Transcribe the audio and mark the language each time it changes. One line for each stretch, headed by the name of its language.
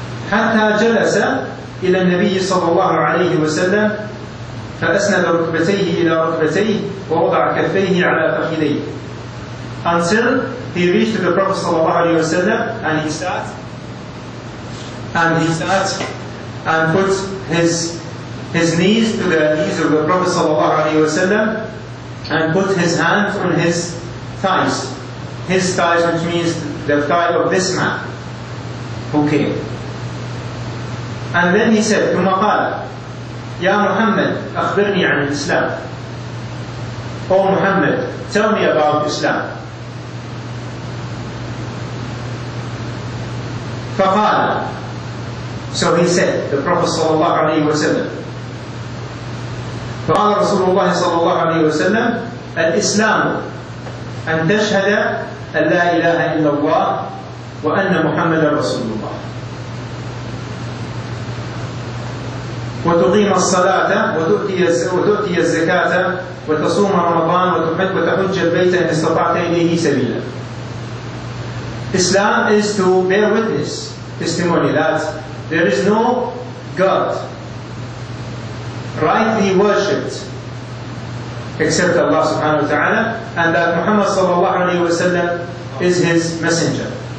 Arabic: حتى جلس إلى النبي صلى الله عليه وسلم فأسند ركبتيه إلى ركبتيه ووضع كفيه على فخذيه,
English: until he reached to the Prophet صلى الله عليه وسلم, and he sat and put his knees to the knees of the Prophet صلى الله عليه وسلم, and put his hands on his thighs, which means the thigh of this man who came. And then he said,
Arabic: ثم قال يا محمد أخبرني عن الإسلام.
English: O Muhammad, tell me about Islam.
Arabic: فقال,
English: so he said, the Prophet
Arabic: صلى الله عليه وسلم, فقال رسول الله صلى الله عليه وسلم الإسلام أن تشهد أن لا إله إلا الله وأن محمدا رسول الله وتقيم الصلاة وتؤتي الزكاة وتصوم رمضان وتحج البيت إن استطعت إليه سبيلا.
English: Islam is to bear witness, testimony, that there is no God rightly worshipped except Allah subhanahu wa ta'ala, and that Muhammad sallallahu alayhi wa sallam is his messenger.